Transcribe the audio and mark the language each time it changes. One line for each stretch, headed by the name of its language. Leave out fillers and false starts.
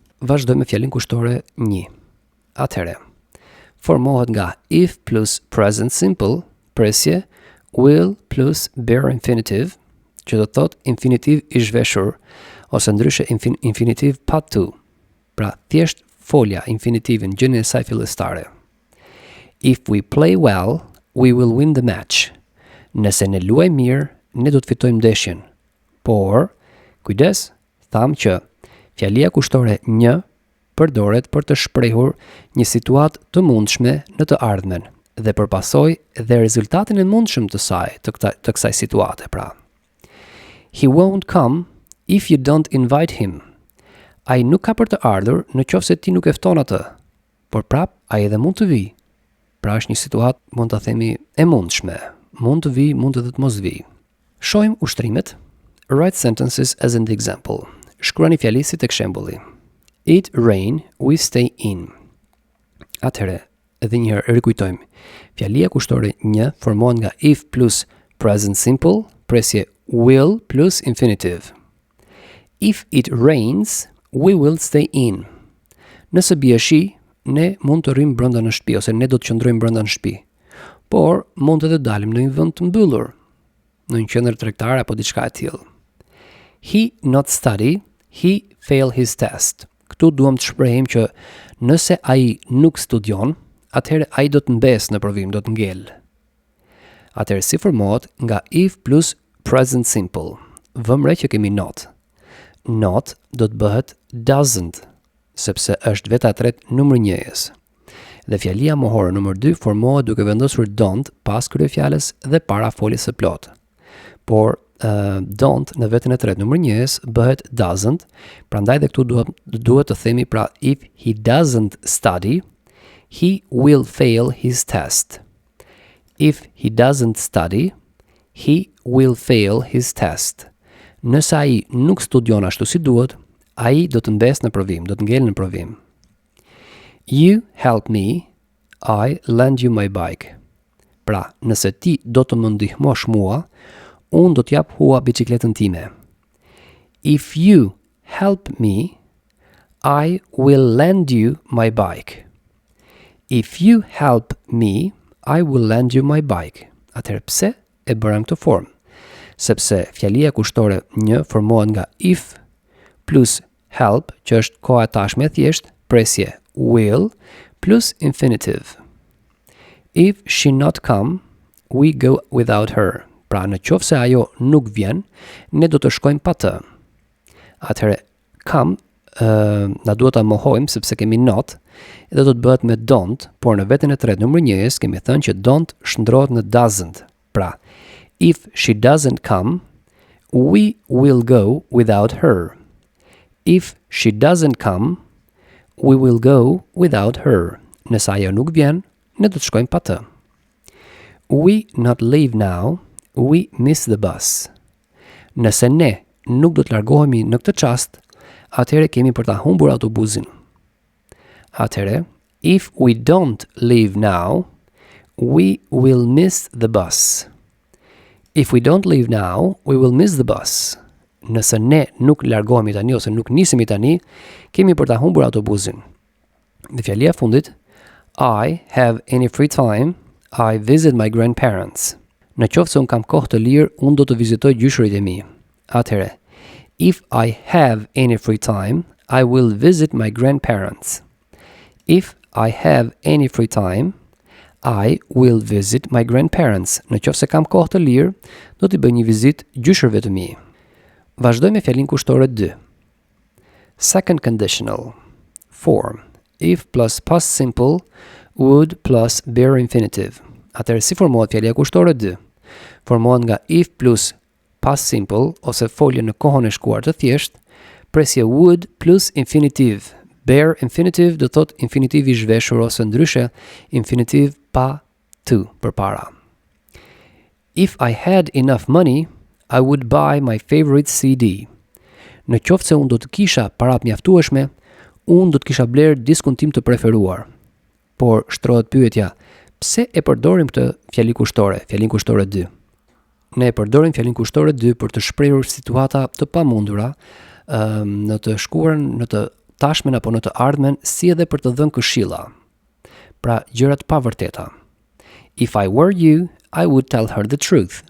Albanian: Vazhdojmë me fjalin kushtore 1. Atëherë, formohet nga if plus present simple, presje, will plus bare infinitive, që do të thotë infinitiv i zhveshur, ose ndryshe infinitiv pa to. Pra thjesht folja infinitivin gjënën e saj fillestare.
English: If we play well, we will win the match.
Albanian: Nëse ne luajmë mirë, ne do të fitojmë ndeshjen. Por, kujdes, tham që fjalia kushtore 1 përdoret për të shprehur një situatë të mundshme në të ardhmen dhe përpasoj dhe rezultatin e mundshëm të saj, të kësaj situate, pra.
English: He won't come if you don't invite him.
Albanian: Ai nuk ka për të ardhur në qoftë se ti nuk e fton atë, por prap ai edhe mund të vi. Pra është një situatë, mund ta themi, e mundshme. Mund të vi, mund edhe të mos vi. Shohim ushtrimet.
English: Write sentences as in the example.
Albanian: Shkruani fjali si tek shembulli.
English: It rain, we stay in.
Albanian: Atëherë, edhe një herë rikujtojmë. Fjalia kushtore 1 formohet nga if plus present simple, presje will plus infinitive.
English: If it rains, we will stay in.
Albanian: Nëse bie shi, ne mund të rrim brenda në shtëpi ose ne do të qëndrojmë brenda në shtëpi. Por mund të dalim në një vend të mbyllur, në një qendër tregtare apo diçka e tillë.
English: He not study, he fail his test.
Albanian: Këtu duam të shprehim që nëse ai nuk studion, atëherë ai do të mbes në provim, do të ngel. Atëherë si formohet nga if plus present simple. Vëmre që kemi not. Not do të bëhet doesn't, sepse është veta e tretë numër njëjës. Dhe fjalia mohore numër 2 formohet duke vendosur don't pas kryefjalës dhe para foljes së plotë. Por don't në vetën e tretë numër njëjës bëhet doesn't, prandaj dhe këtu duhet të themi pra
English: if he doesn't study, he will fail his test. If he doesn't study, he will fail his test.
Albanian: Nëse ai nuk studion ashtu si duhet, ai do të mbes në provim, do të ngel në provim.
English: You help me, I lend you my bike.
Albanian: Pra, nëse ti do të më ndihmosh mua, unë do t'jap hua bicikletën time.
English: If you help me, I will lend you my bike. If you help me, I will lend you my bike.
Albanian: Atëherë pse e bëra në këtë formë? Sepse fjalia kushtore një formohet nga if plus help, që është koha e tashme e thjesht, presje will plus infinitive.
English: If she not come, we go without her.
Albanian: Pra në qoftë se ajo nuk vjen, ne do të shkojmë pa të. Atëherë come na duhet ta mohojmë sepse kemi not, dhe do të bëhet me don't, por në veten e tretë numër 1 kemi thënë që don't shndrohet në doesn't.
English: Pra, if she doesn't come, we will go without her. If she doesn't come, we will go without her.
Albanian: Nëse ajo nuk vjen, ne do të shkojmë pa të.
English: We not leave now, we miss the bus.
Albanian: Nëse ne nuk do të largohemi në këtë çast, atëherë kemi për ta humbur autobusin.
English: Atëherë, if we don't leave now, we will miss the bus. If we don't leave now, we will miss the bus.
Albanian: Nëse ne nuk largohemi tani ose nuk nisemi tani, kemi për ta humbur autobusin. Dhe fjalia e fundit,
English: I have any free time, I visit my grandparents.
Albanian: Në qoftë se unë kam kohë të lirë, unë do të vizitoj gjyshërit e mi.
English: Atëherë, if I have any free time, I will visit my grandparents. If I have any free time, I will visit my grandparents.
Albanian: Në qoftë se kam kohë të lirë, do t'i bëj një vizitë gjyshërve të mi. Vazhdoj me fjalin kushtore 2.
English: Second conditional. Form. If plus past simple, would plus bare infinitive.
Albanian: Atëherë si formohet fjalia kushtore 2? Formohet nga if plus past simple ose folje në kohën e shkuar të thjesht, presje would plus infinitive. Bare infinitive do thot infinitiv i zhveshur ose ndryshe infinitiv pa to përpara.
English: If I had enough money, I would buy my favorite CD.
Albanian: Në qoftë se unë do të kisha parat mjaftueshme, unë do të kisha bler diskun tim të preferuar. Por shtrohet pyetja, pse e përdorim këtë fjali kushtore, fjalin kushtore 2? Ne e përdorim fjalin kushtore 2 për të shprehur situata të pamundura, në të shkuarën, në të tashmen apo në të ardhmen, si edhe për të dhënë këshilla. Pra, gjëra të pavërteta.
English: If I were you, I would tell her the truth.